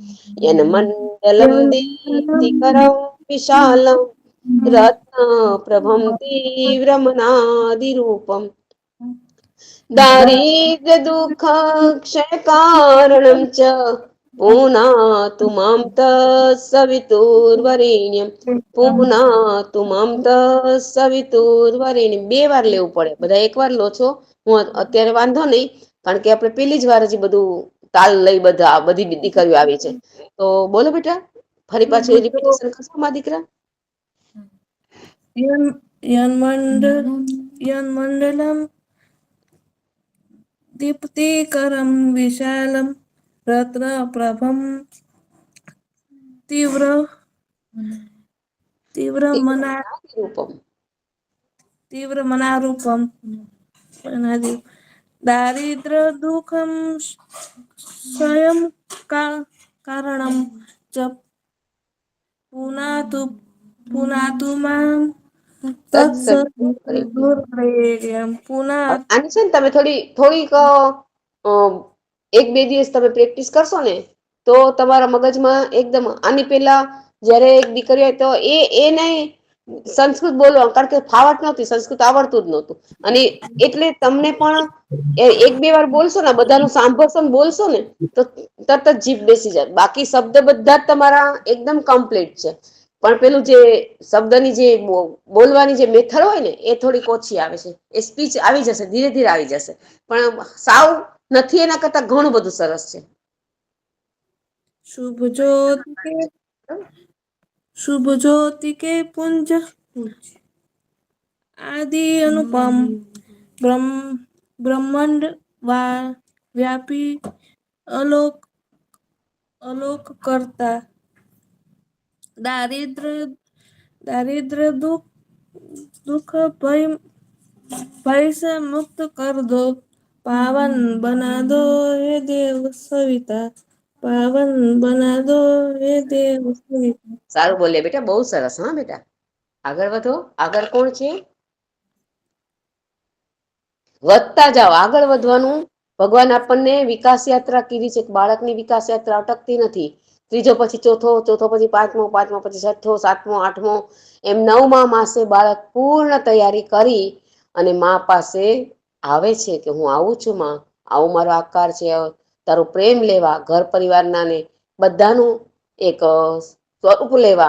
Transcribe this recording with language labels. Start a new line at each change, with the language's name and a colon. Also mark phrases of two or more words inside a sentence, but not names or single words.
Sanskrit: યન મંડલમ દીપ્તિકરમ વિશાલમ રત્ન પ્રભમ તીવ્રમનાદિરૂપમ દારિદ્ર્ય દુઃખ ક્ષયકારણમ ચ પુનાતુ મામ તત્સવિતુર્વરેણ્યમ પુનાતુ મામ તત્સવિતુર્વરેણ્યમ.
Gujarati: 2 વાર લેવું પડે. બધા એકવાર લો છો. હું અત્યારે વાંધો નહીં કારણ કે આપણે પેલી જ વાર હજી બધું તાલ લઈ બધી દીકરીઓ આવી છે. તો બોલો બેટા ફરી પાછું રિપીટેશન કરશો મારા દીકરા.
Sanskrit: यन्मण्डलं दीप्तिकरं विशालं रत्नप्रभं तीव्रमनारूपं दारिद्र्यदुःखं स्वयं कारणं च पुनातु मां तत्सवितुर्वरेण्यं.
Gujarati: આની છે ને તમે થોડીક 1-2 દિવસ તમે પ્રેક્ટિસ કરશો ને તો તમારા મગજમાં એકદમ. આની પહેલા જયારે એક દીકરી હોય તો એને સંસ્કૃત બોલવા, કારણ કે ફાવટ નહોતી, સંસ્કૃત આવડતું જ નહોતું. અને એટલે તમને પણ એક બે વાર બોલશો ને, બધાનું સાંભળશો ને બોલશો ને, તો તરત જ જીભ બેસી જાય. બાકી શબ્દ બધા જ તમારા એકદમ કમ્પ્લીટ છે, પણ પેલું જે શબ્દની જે બોલવાની જે મેથડ હોય ને, એ થોડીક ઓછી આવે છે. એ સ્પીચ આવી જશે, ધીરે ધીરે આવી જશે, પણ સાવ નથી એના કરતા ઘણું બધું સરસ છે.
Hindi: शुभ ज्योति के शुभ ज्योति के पुंज आदि अनुपम ब्रह्मांड व्यापी अलोक अलोक करता दारिद्र दुख भय से मुक्त कर दो, पावन बना दो हे देव सविता, पावन बना दो हे देव सविता.
Gujarati: સારું બોલે બેટા, બહુ સરસ. હા બેટા, આગળ વધો. આગળ કોણ છે? વધતા જાઓ, આગળ વધવાનું. ભગવાન આપણને વિકાસ યાત્રા કીધી છે. બાળકની વિકાસ યાત્રા અટકતી નથી. ત્રીજો પછી ચોથો, ચોથો પછી પાંચમો, પાંચમો પછી છઠ્ઠો, સાતમો, આઠમો, એમ 9મા માસે બાળક પૂર્ણ તૈયારી કરી અને મા પાસે આવે છે કે હું આવું છું માં, આવો મારો આકાર છે, તારો પ્રેમ લેવા, ઘર પરિવારના ને બધાનું એક સ્વરૂપ લેવા.